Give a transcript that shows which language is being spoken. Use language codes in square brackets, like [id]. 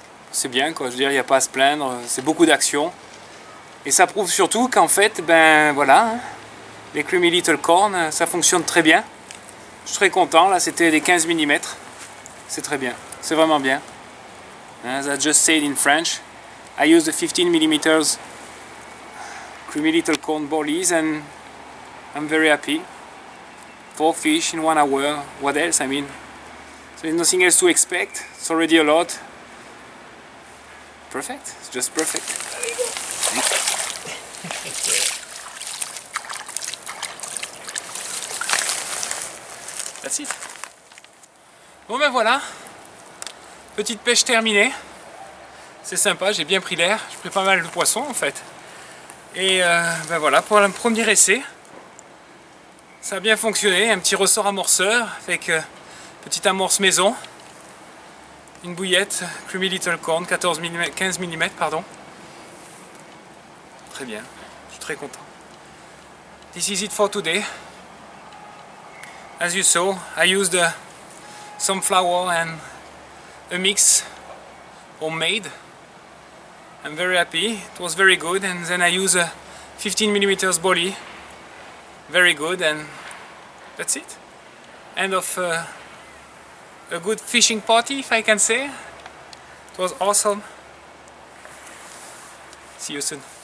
[fr] C'est bien quoi, je veux dire, il n'y a pas à se plaindre. C'est beaucoup d'action. Et ça prouve surtout qu'en fait, ben voilà, hein, les Creamy Little Corn, ça fonctionne très bien. Je suis très content, là c'était des 15 mm. C'est très bien, c'est vraiment bien. [en] As I just said in French, I use the 15 mm Creamy Little Corn Bollies and I'm very happy. 4 fish in 1 hour, what else, I mean. There's nothing else to expect, it's already a lot. Perfect, it's just perfect. There you go. That's it. [fr] Bon ben voilà, petite pêche terminée. C'est sympa, j'ai bien pris l'air, j'ai pris pas mal de poissons en fait. Et ben voilà, pour un premier essai, ça a bien fonctionné. Un petit ressort amorceur avec petite amorce maison. Une bouillette, Creamy Little Corn, 15 mm, pardon. Très bien, je suis très content. [en] This is it for today. As you saw, I used some flour and a mix homemade. I'm very happy, it was very good, and then I use a 15 mm bolly. Very good, and that's it. End of a good fishing party, if I can say. It was awesome. See you soon.